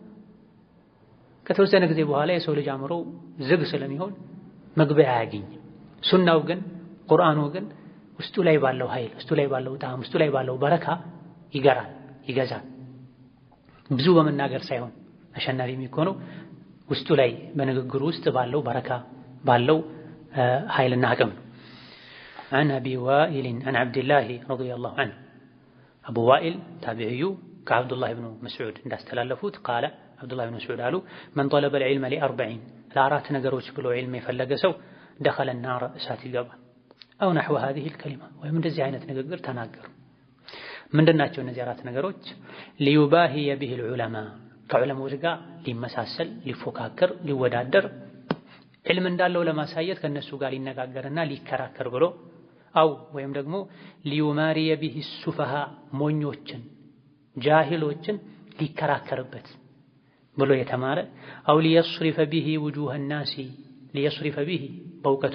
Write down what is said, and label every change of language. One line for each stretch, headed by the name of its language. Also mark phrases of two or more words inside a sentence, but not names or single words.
Amharic: ከተወሰነ ጊዜ በኋላ የሰው ልጅ አእምሮ ዝግ ስለሚሆን መግቢያ አያገኝም። ሱናው ግን ቁርአኑ ግን ውስጡ ላይ ባለው ኃይል፣ ውስጡ ላይ ባለው ጣዕም፣ ውስጡ ላይ ባለው በረካ ይገራል፣ ይገዛል። ብዙ በመናገር ሳይሆን አሸናፊ የሚሆነው ውስጡ ላይ በንግግሩ ውስጥ ባለው በረካ ባለው ኃይልና አቅም ነው።
Arabic: عن أبي وائل عن عبد الله رضي الله عنه أبو وائل تابعي كعبد الله بن مسعود እንዳስተላለፉት قال عبد الله بن مسعود قالوا من طلب العلم ل40
Amharic: ለአራት ነገሮች ብሎ ዒልም የፈለገ ሰው
Arabic: دخل النار
Amharic: እሳት ይገባል።
Arabic: أو نحو هذه الكلمة
Amharic: ወይም እንደዚህ አይነት ንግግር ተናገሩ። ምንድናቸው እነዚህ አራት ነገሮች?
Arabic: ليباهي به العلماء
Amharic: ከዑለሞች ጋር ሊመሳሰል ሊፎካከር ሊወዳደር ዒልም እንዳለው ለማሳየት ከነሱ ጋር ሊነጋገርና ሊከራከር ብሎ አው ወይም ደግሞ ሊዩማሪየ
Arabic: به سفهاء
Amharic: ሞኞችን ጃሂሎችን ሊከራከርበት ብሎ የተማረ
Arabic: أو ليصرف به وجوه الناس ليصرف به በእውቀቱ